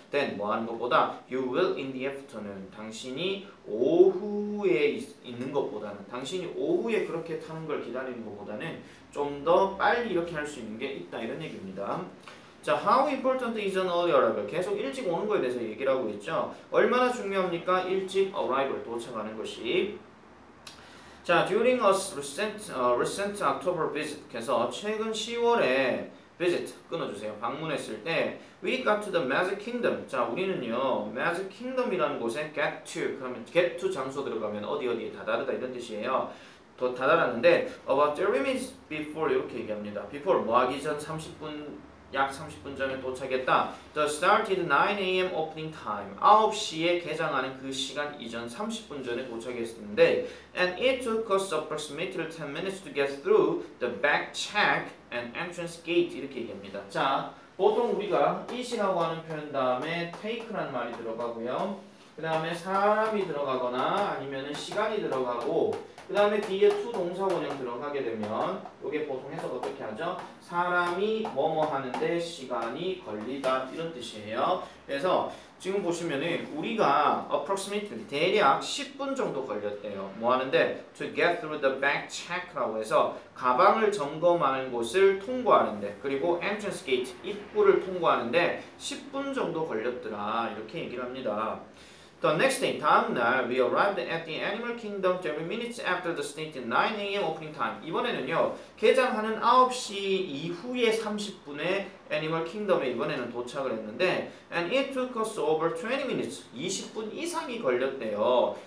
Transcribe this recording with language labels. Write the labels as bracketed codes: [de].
[ko] Then 뭐 하는 것보다 [en] you will in the afternoon [ko] 당신이 오후에 있는 것보다는 당신이 오후에 그렇게 타는 걸 기다리는 것보다는 좀 더 빨리 이렇게 할 수 있는 게 있다 이런 얘기입니다. [en] 자, how important is an early arrival? [ko] 계속 일찍 오는 거에 대해서 얘기를 하고 있죠. 얼마나 중요합니까? 일찍 arrival 도착하는 것이. [en] 자, during a recent October visit [ko] 해서 최근 10월에 [en] visit [ko] 끊어주세요. 방문했을 때 [en] we got to the Magic Kingdom. [ko] 자, 우리는요 Magic Kingdom이라는 곳에 get to 그러면 get to 장소 들어가면 어디에 다다르다 이런 뜻이에요. 더 다다랐는데 [en] about 30 minutes before [ko] 이렇게 얘기합니다. before 뭐 하기 전 30분 약 30분 전에 도착했다. [en] The started 9 a.m. opening time. [ko] 9시에 개장하는 그 시간 이전 30분 전에 도착했는데 [en] and it took us approximately 10 minutes to get through the back check and entrance gate [ko] 이렇게 얘기합니다. 자, 보통 우리가 it이라고 하는 표현 다음에 take라는 말이 들어가고요. 그 다음에 사람이 들어가거나 아니면 시간이 들어가고 그 다음에 뒤에 to 동사 원형 들어가게 되면 이게 보통 해석 어떻게 하죠? 사람이 뭐뭐 하는데 시간이 걸리다 이런 뜻이에요. 그래서 지금 보시면은 우리가 approximately 대략 10분 정도 걸렸대요. 뭐 하는데 [en] to get through the back check [ko] 라고 해서 가방을 점검하는 곳을 통과하는데 그리고 [en] entrance gate [ko] 입구를 통과하는데 10분 정도 걸렸더라 이렇게 얘기를 합니다. [en] The next day, [ko] 다음 날, [en] we arrived at the Animal Kingdom 30 minutes after the stated 9 a.m. opening time. [ko] 이번에는요, 개장하는 9시 이후에 30분에 Animal Kingdom에 이번에는 도착을 했는데 [en] and it took us over 20 minutes, [ko] 20분 이상이 걸렸대요.